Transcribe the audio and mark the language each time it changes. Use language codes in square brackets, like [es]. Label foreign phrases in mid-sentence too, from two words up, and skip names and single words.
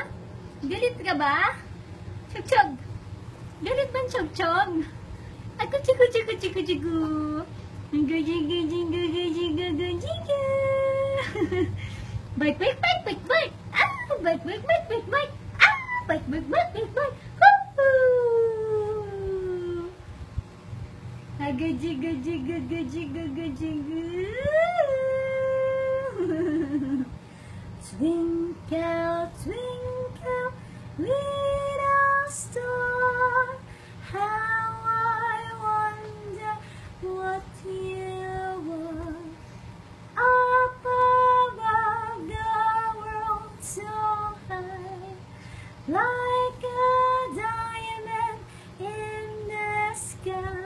[tl] Galit ka ba? Chog-chog. Galit ba ang chog-chog? Ako chiku-chiku-chiku-chiku. Gaji-gaji-gaji-gaji-gaji-ga. Bike, bike, bike, bike, bike. Ah, bike, bike, bike, bike, bike. Ah, bike, bike, bike, bike, bike. Hoo-hoo. Gaji-gaji-gaji-gaji-ga. [en] Twinkle, twinkle, little star, how I wonder what you are. Up above the world so high, like a diamond in the sky.